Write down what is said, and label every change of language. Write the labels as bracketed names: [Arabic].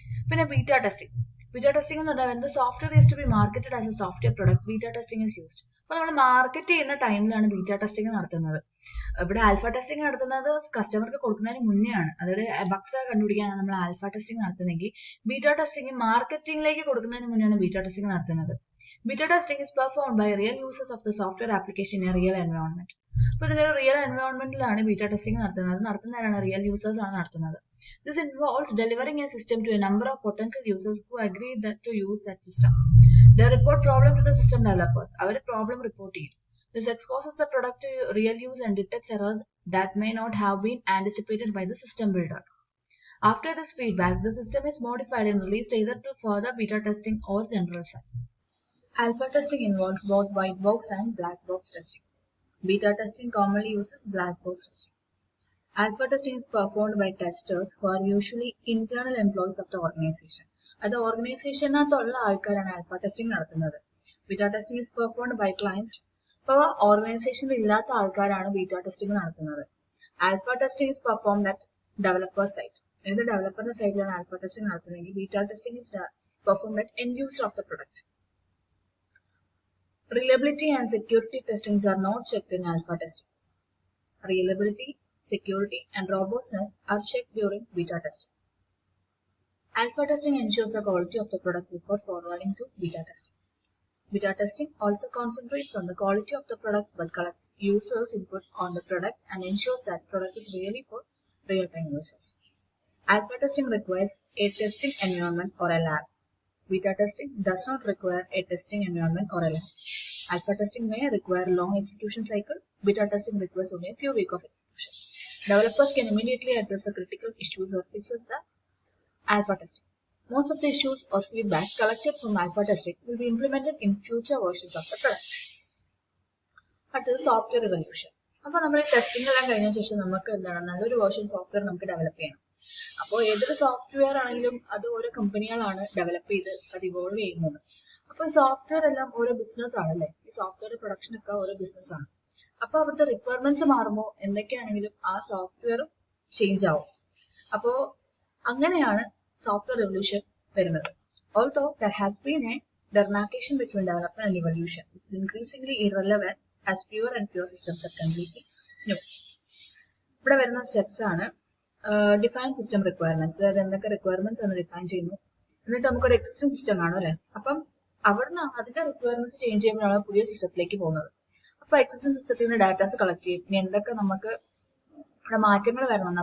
[Malayalam] പിന്നെ beta testing. Beta testing എന്ന് പറഞ്ഞാൽ [English] the software is to be marketed as a software product, beta testing is used. [Malayalam] അപ്പോൾ നമ്മൾ market ചെയ്യുന്ന ടൈമിലാണ് ബീറ്റ ടെസ്റ്റിംഗ് നടത്തുന്നത്. ഇവിടെ ആൽഫ ടെസ്റ്റിംഗ് നടത്തുന്നത് കസ്റ്റമർക്ക് കൊടുക്കുന്നതിന് മുന്നേ ആണ്. അതായത് ബഗ്സ് കണ്ടുപിടിക്കാനാണ് നമ്മൾ ആൽഫ ടെസ്റ്റിംഗ് നടത്തുന്നതെങ്കിൽ ബീറ്റ ടെസ്റ്റിംഗ് മാർക്കറ്റിംഗിലേക്ക് കൊടുക്കുന്നതിന് മുന്നെയാണ് ബീറ്റ ടെസ്റ്റിംഗ് നടത്തുന്നത്. [English] Beta testing is performed by real users of the software application in a real environment. [Malayalam] അപ്പോൾ ഇതിനൊരു റിയൽ എൻവയോൺമെന്റിലാണ് ബീറ്റ ടെസ്റ്റിംഗ് നടത്തുന്നതാണ് റിയൽ യൂസേഴ്സ് ആണ് നടത്തുന്നത്. [English] This involves delivering a system to a number of potential users who agree to use that system. They report problem to the system developers. [Malayalam] Our [English] problem report [Malayalam] ചെയ്യും. [English] This exposes the product to real use and detects errors that may not have been anticipated by the system builder. After this feedback, the system is modified and released either to further beta testing or general side. Alpha testing involves both white box and black box testing. Beta testing commonly uses black box testing. Alpha testing is performed by testers who are usually internal employees of the organization. [Malayalam] അത് ഓർഗനൈസേഷനകത്തുള്ള ആൾക്കാരാണ് alpha testing നടത്തുന്നത്. [English] Beta testing is performed by clients. [Malayalam] ഇപ്പോൾ ഓർഗനൈസേഷനിൽ ഇല്ലാത്ത ആൾക്കാരാണ് beta testing നടത്തുന്നത്. [English] Alpha testing is performed at developer site. [Malayalam] ഏത് ഡെവലപ്പറിന്റെ സൈറ്റിലാണ് alpha testing നടത്തുന്നതെങ്കിൽ [English] Beta testing is performed at end user of the product. Reliability and security testings are not checked in alpha testing. Reliability, security, and robustness are checked during beta testing. Alpha testing ensures the quality of the product before forwarding to beta testing. Beta testing also concentrates on the quality of the product but collects users' input on the product and ensures that product is really for real-time users. Alpha testing requires a testing environment or a lab. Beta testing does not require a testing environment or a lab. Alpha testing may require long execution cycle. Beta testing requires only a few weeks of execution. Developers can immediately address the critical issues or fixes the alpha testing. Most of the issues or feedback collected from alpha testing will be implemented in future versions of the product. [Malayalam] അടുത്തത് software evolution. അപ്പോൾ നമ്മൾ testing എല്ലാം കഴിഞ്ഞ ശേഷം നമുക്ക് എന്താണ് നല്ലൊരു version software നമുക്ക് ഡെവലപ്പ് ചെയ്യണം. അപ്പോൾ ഏതൊരു സോഫ്റ്റ്വെയർ ആണെങ്കിലും അത് ഓരോ കമ്പനികളാണ് ഡെവലപ്പ് ചെയ്ത് അത് ഇവോൾവ് ചെയ്യുന്നത്. അപ്പോൾ സോഫ്റ്റ്വെയർ എല്ലാം ഓരോ ബിസിനസ് ആണല്ലേ. ഈ സോഫ്റ്റ്വെയർ പ്രൊഡക്ഷൻ ഒക്കെ ഓരോ ബിസിനസ് ആണ്. അപ്പോൾ അവിടുത്തെ റിക്വയർമെന്റ്സ് മാറുമ്പോൾ എന്തൊക്കെയാണെങ്കിലും ആ സോഫ്റ്റ്വെയർ ചേഞ്ച് ആവും. അപ്പോൾ അങ്ങനെയാണ് സോഫ്റ്റ്വെയർ എവല്യൂഷൻ വരുന്നത്. [English] Although there has been a demarcation between development and evolution, it is increasingly irrelevant as fewer and fewer systems are completely new. [Malayalam] ഇവിടെ വരുന്ന സ്റ്റെപ്സ് ആണ് ഡിഫൈൻ സിസ്റ്റം റിക്വയർമെന്റ്സ്. അതായത് എന്തൊക്കെ റിക്വയർമെന്റ്സ് ആണ് ഡിഫൈൻ ചെയ്യുന്നു. എന്നിട്ട് നമുക്കൊരു എക്സിസ്റ്റിംഗ് സിസ്റ്റം കാണും അല്ലെ. അപ്പം അവിടുന്ന് അതിന്റെ റിക്വയർമെന്റ്സ് ചേഞ്ച് ചെയ്യുമ്പോഴാണ് പുതിയ സിസ്റ്റത്തിലേക്ക് പോകുന്നത്. അപ്പൊ എക്സിസ്റ്റിംഗ് സിസ്റ്റത്തിൽ നിന്ന് ഡാറ്റാസ് കളക്ട് ചെയ്യും. ഇനി എന്തൊക്കെ നമുക്ക് ഇവിടെ മാറ്റങ്ങൾ വരണം.